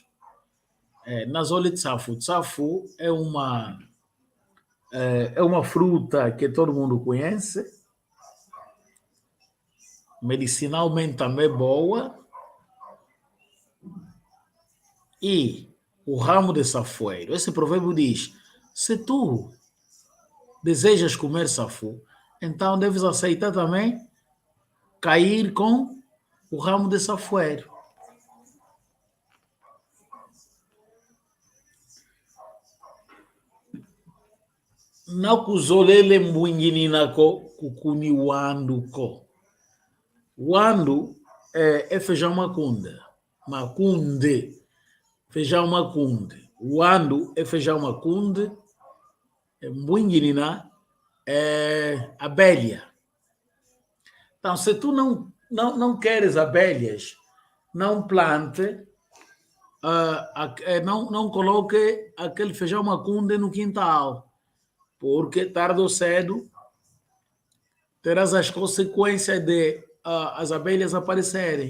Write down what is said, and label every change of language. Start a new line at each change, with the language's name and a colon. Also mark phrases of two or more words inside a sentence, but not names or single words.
Kongo: Na Zoli Tsafu,
Portuguese: Tsafu é uma fruta que todo mundo conhece, medicinalmente também boa, e o ramo de safoeiro. Esse provérbio diz: se tu desejas comer safu, então deves aceitar também cair com o ramo de safoeiro.
Kongo: Na kuzolele mwingininako kukuni wanduko.
Portuguese: Wandu é feijão macunde. Macunde. Feijão macunde. Wandu é feijão macunde. Mwinginina é abelha. Então, se tu não queres abelhas, não plante, não coloque aquele feijão macunde no quintal, porque tarde ou cedo terás as consequências de as abelhas aparecerem.